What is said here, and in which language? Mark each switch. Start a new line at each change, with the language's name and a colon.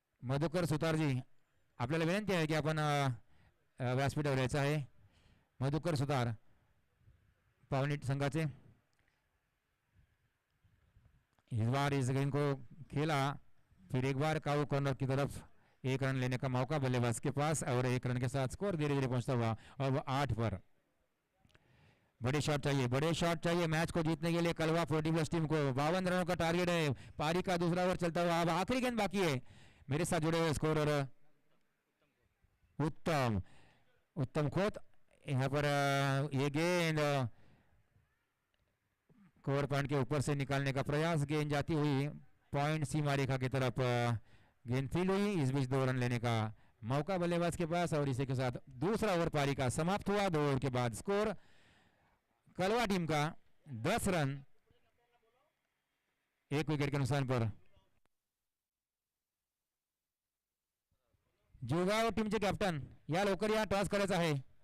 Marathi: मधुकर सुतारजी, आपल्याला विनंती आहे की आपण व्यासपीठावर यायचं आहे. मधुकर सुतार पावनीट संघाचे.
Hindi: इस बार इस गेंद को खेला, फिर एक बार काऊ कॉर्नर की तरफ 1 रन लेने का मौका बल्लेबाज के पास, और 1 रन के साथ स्कोर धीरे धीरे पहुंचता हुआ अब 8 पर. बड़े शॉट चाहिए, बड़े शॉट चाहिए मैच को जीतने के लिए कलवा 40+ टीम को. 52 रनों का टारगेट है. पारी का दूसरा ओवर चलता हुआ, अब आखिरी गेंद बाकी है. मेरे साथ जुड़े हुए स्कोरर उत्तम उत्तम खोत. यहाँ पर ये गेंद कवर पॉइंट के ऊपर से निकालने का प्रयास, गेंद जाती हुई पॉइंट सीमा रेखा की तरफ गेंद फील हुई. इस बीच 2 रन लेने का मौका बल्लेबाज के पास, और इसी के साथ दूसरा ओवर पारी का समाप्त हुआ. 2 ओवर के बाद स्कोर कलवा टीम का 10 रन 1 विकेट के नुकसान पर.
Marathi: जुगाव टीमचे कॅप्टन या लवकर या, टॉस करायचा आहे.